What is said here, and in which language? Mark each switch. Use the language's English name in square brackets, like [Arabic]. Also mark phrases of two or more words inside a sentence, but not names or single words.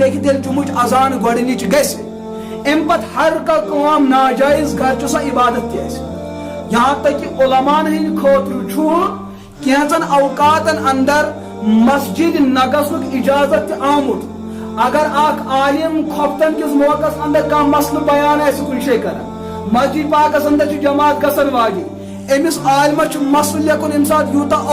[Kashmiri] لیکن ییٚلہِ جمعہ اذان گۄڈنِچ گژھِ، امہِ پتہٕ ہر کانٛہہ کٲم ناجٲیز گھر چھُ سۄ عبادت تہِ آسہِ، یہاں تک کہ علماءن ہٕنٛدِ خٲطرٕ چھُ کینٛژن اوقاتن اندر مسجد نہ گژھنُک اجازت تہِ آمُت، اگر اکھ عالم خۄفتن کس موقعس اندر کانٛہہ مسلہٕ بیان آسہِ کُنہِ جایہِ کران، مسجد پاکس اندر چھِ جماعت گژھن واجِب، أمِس عالمس چھُ مسلہٕ لیکھُن ییٚمہِ ساتہٕ یوٗتاہ